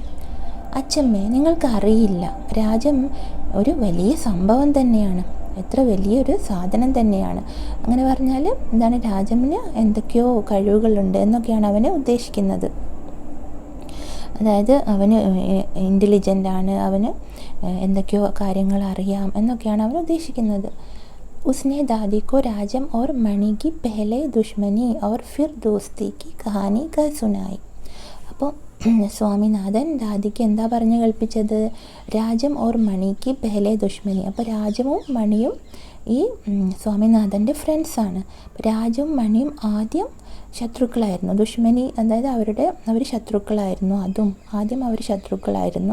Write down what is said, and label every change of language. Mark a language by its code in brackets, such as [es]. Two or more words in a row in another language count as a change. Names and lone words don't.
[ml] അച്ഛമ്മേ, നിങ്ങൾക്ക് അറിയില്ല, രാജം ഒരു വലിയ സംഭവം തന്നെയാണ്, എത്ര വലിയൊരു സാധനം തന്നെയാണ്. അങ്ങനെ പറഞ്ഞാൽ എന്താണ്, രാജമിന് എന്തൊക്കെയോ കഴിവുകളുണ്ട് എന്നൊക്കെയാണ് അവന് ഉദ്ദേശിക്കുന്നത്. അതായത് അവന് ഇൻ്റലിജൻ്റാണ്, അവന് എന്തൊക്കെയോ കാര്യങ്ങൾ അറിയാം എന്നൊക്കെയാണ് അവൻ ഉദ്ദേശിക്കുന്നത്. [hi] उसने दादी को राजम और मणि की पहले दुश्मनी और फिर दोस्ती की कहानी कह सुनाई. [ml] അപ്പോൾ സ്വാമിനാഥൻ ദാദിക്ക് എന്താ പറഞ്ഞു കേൾപ്പിച്ചത്, [hi] राजम और मणि की पहले दुश्मनी. [ml] അപ്പോൾ രാജവും മണിയും ഈ സ്വാമിനാഥൻ്റെ ഫ്രണ്ട്സാണ്. രാജവും മണിയും ആദ്യം ശത്രുക്കളായിരുന്നു. ദുഷ്മനി അതായത് അവർ ശത്രുക്കളായിരുന്നു, ആദ്യം അവർ ശത്രുക്കളായിരുന്നു.